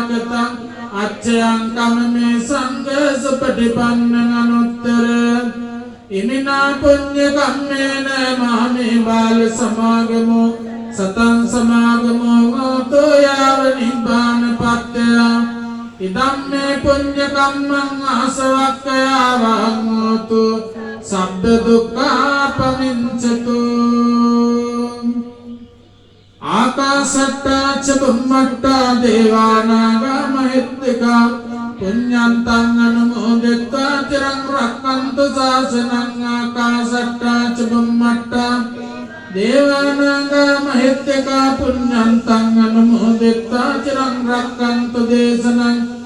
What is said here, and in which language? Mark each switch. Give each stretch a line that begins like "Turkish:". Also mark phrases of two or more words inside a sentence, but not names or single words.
Pali: කතං අච්චයං කමමේ සංඝ සුපටිපන්න අනුත්තර ඉමිනා පුඤ්ඤ කම්මේන මාමේ බාල සමාගමෝ සතං සමාගමෝ ගෝතෝ යාව නිබ්බාන පත්‍ය ඉදම්මේ පුඤ්ඤ කම්මං ආසවක්ඛයාවං හෝතු සබ්බ දුක්ඛාපමිංචතු ආකාශට්ටා ච බුම්මට්ටා දේවානාගා මහිත්‍තිකා පුඤ්ඤන්තං අනුමෝදිत्वा චිරං රක්ඛන්තු ශාසනං ආකාශට්ටා ච බුම්මට්ටා දේවානාගා මහිත්‍තිකා පුඤ්ඤන්තං අනුමෝදිत्वा චිරං රක්ඛන්තු දේශනං